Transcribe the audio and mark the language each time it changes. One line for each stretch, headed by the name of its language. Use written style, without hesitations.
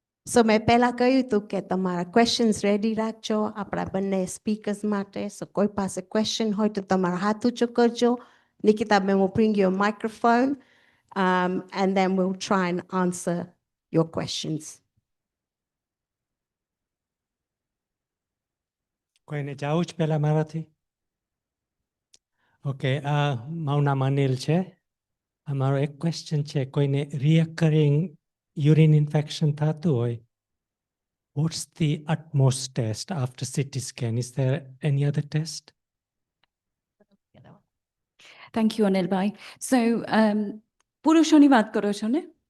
Gujarati: So મેં પહેલા કહ્યું હતું કે તમારા questions ready રાખજો આપણા બંને speakers માટે. So કોઈ પાસે question હોય તો તમારા હાથ ઊંચો કરજો.
English: Nikita, we'll bring you a microphone and then we'll try and answer your questions.
Gujarati: કોઈને જાવું જ પહેલા મારાથી? ઓકે, મારું નામ અનિલ છે. અમારો એક
English: question છે કોઈને reoccurring urine infection
Gujarati: થતું હોય,
English: what's the utmost test after CT scan? Is there any other test? Thank you, Anilbhai.
Gujarati: So, પુરુષોની વાત કરો છો ને?